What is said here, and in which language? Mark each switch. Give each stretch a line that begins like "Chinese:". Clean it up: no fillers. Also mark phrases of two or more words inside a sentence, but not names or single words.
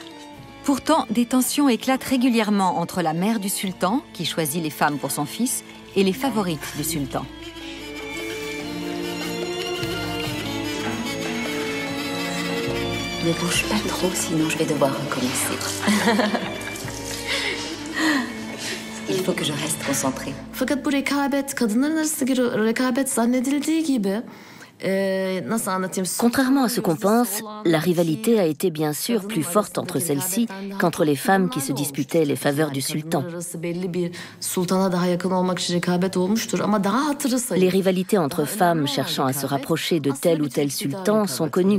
French: Pourtant, des tensions éclatent régulièrement entre la mère du sultan, qui choisit les femmes pour son fils, et les favorites du sultan. Ne bouge pas trop, sinon je vais devoir recommencer. Il faut que je reste concentrée.
Turkish: Fakat bu rekabet kadınların arası rekabet zannedildiği gibi
French: Contrairement à ce qu'on pense, la rivalité a été bien sûr plus forte entre celles-ci qu'entre les femmes qui se disputaient les faveurs du sultan. Les rivalités entre femmes cherchant à se rapprocher de tel ou tel sultan sont connues.